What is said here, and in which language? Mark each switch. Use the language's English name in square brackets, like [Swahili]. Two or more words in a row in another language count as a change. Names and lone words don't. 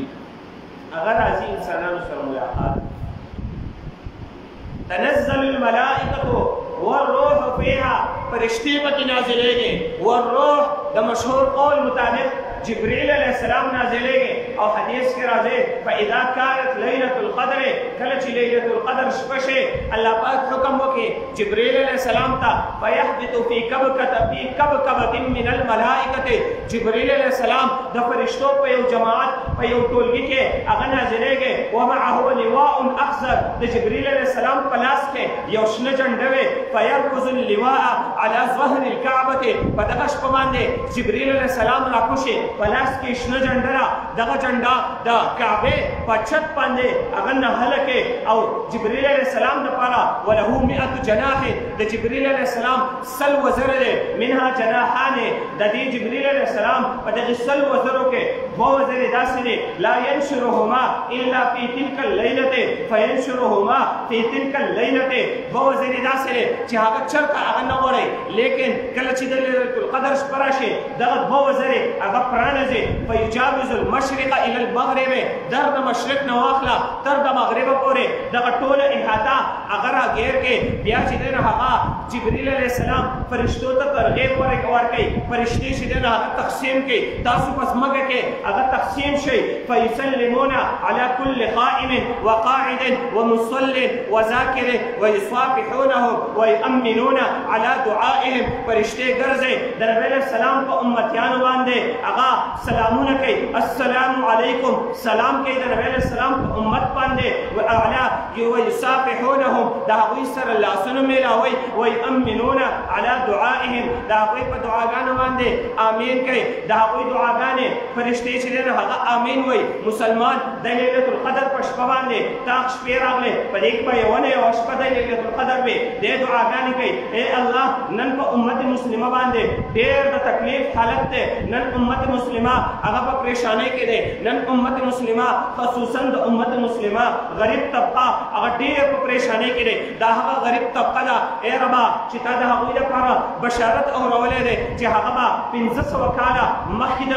[Pashto] هغه راځي انسانانو سره ملاقات. [Arabic] تنزل الملائکة والروح فیها. [Pashto] فرشتې پکې نازلېږي. والروح د مشهور قول مطابق جبريل علیہ السلام نازلېږي. او حدیث کې راځي [Arabic] فاذا كانت ليلة القدر، [Pashto] کله چې ليلة القدر شپه شي الله پاک حکم وکړي جبريل علیہ السلام ته [Arabic] فيحبط في كبكبة من الملائکة. [Pashto] جبريل علیہ السلام د فرشتو په یو جماعت په یو ټولګي کې هغه نازلېږي. [Arabic] ومعه لواء اخضر. [Pashto] د جبريل علیہ السلام په لاس کې یو شنه جنډه وي. [Arabic] فيركز اللواء على ظهر الكعبة. [Pashto] په دغه شپه باندې جبريل علیہ السلام راکوشي په لاس کې شنه جنډه ده. دغه جنډه د کعبې په چت باندې هغه نهله کې. او جبريل علیہ السلام دپاره [Arabic] وله 100 جناح. [Pashto] د جبريل علیہ السلام 100 وزره دی. [Arabic] منها جناحان. [Pashto] د دې جبريل علیہ السلام په دغه 100 وزرو کې 2 وزرې داسې دي [Arabic] لا ينشرهما الا في تلك الليلة فينشرهما في تلك الليلة. [Pashto] 2 وزرې داسې دي چې هغه چرته هغه نه غواړي، لیکن کله چې د لیلة القدر شپه راشي دغه 2 وزرې هغه پرانځي. [Arabic] فيجاوز المشرق الى المغرب. [Pashto] در د مشرق نه واخله تر د مغربه پورې دغه ټوله احاطه هغه راګیر کې. بیا چې دی نو هغه جبريل علیہ السلام فرشتو ته ترغیب ورکوي. فرشتې چې دی نو هغه تقسیم کوي. تاسو په ځمکه کې هغه تقسیم شئ. [Arabic] فيسلمون على كل قائم وقاعد ومصل وذاكر ويصافحونهم ويؤمنون على دعائهم. [Pashto] فرشتې ګرځي د نبي علیہ السلام په امتیانو باندې هغه سلامونه کوي. [Arabic] السلام علیکم. [Pashto] سلام کوي د نبي علیہ السلام په امت باندې. ويصافحونهم د هغوی سره لاسونه میلاوي. [Arabic] ويؤمنون على دعائهم [Pashto] د هغوی په دعاګانو باندې امین کوي. د هغوی دعاګانې فرشتې چې دی نو هغه امین وایي. مسلمان د لیلة القدر په شپه باندې تاق شپې راغلې په دې کې به یوه نه یوه شپه د لیلة القدر وي. دې دعاګانې کوي ای الله نن په امت مسلمه باندې ډېر د تکلیف تکلیف حالت ته نن امت مسلمه هغه په پریشانۍ کې دی نن امت مسلمه خصوصا د امت مسلمه غریب طبقه هغه ډېر په پریشانۍ کې دی دا هغه غریب طبقه ده ای ربا چې تا د هغوی لپاره بشارت اورولی دی چې هغه به 1500 کاله مخکې د